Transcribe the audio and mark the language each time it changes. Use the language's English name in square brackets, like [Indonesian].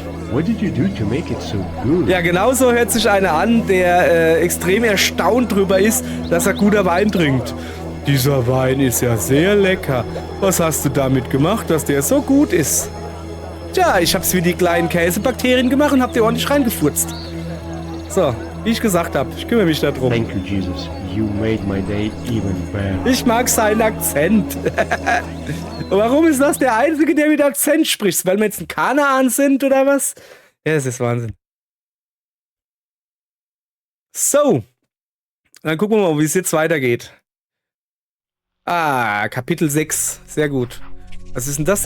[English] What did you do to make it so good? [German] Ja, genauso hört sich einer an, der extrem erstaunt drüber ist, dass er guter Wein trinkt. Dieser Wein ist ja sehr lecker. Was hast du damit gemacht, dass der so gut ist? Tja, ich hab's wie die kleinen Käsebakterien gemacht und hab dir ordentlich reingefurzt. So, wie ich gesagt habe, ich kümmere mich darum. [English] Thank you, Jesus. You made my day even better. [German] Ich mag seinen Akzent. Warum ist das der Einzige, der mit Akzent spricht? Weil wir jetzt in Kanaan sind oder was? Ja, das ist Wahnsinn. So. Dann gucken wir mal, wie es jetzt weitergeht. Ah, Kapitel 6. Sehr gut. Was ist denn das?